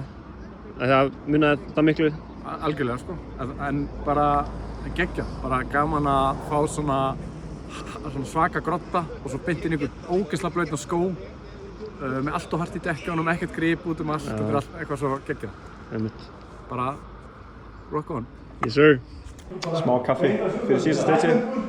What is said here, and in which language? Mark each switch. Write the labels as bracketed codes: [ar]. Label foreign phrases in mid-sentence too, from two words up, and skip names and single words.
[is] Það munaði það miklu? Algjörlega sko. En bara geggjað. Bara gaman að fá svona svaka grotta og svo beint inn í einhvern ógeðslega blautan skó með allt og hart í dekkjunum, ekkert grip út allt. Þetta er allt eitthvað svo geggjað. [en] Bara rock on. Yes sir. [is] Smá kaffi fyrir síðasta stage.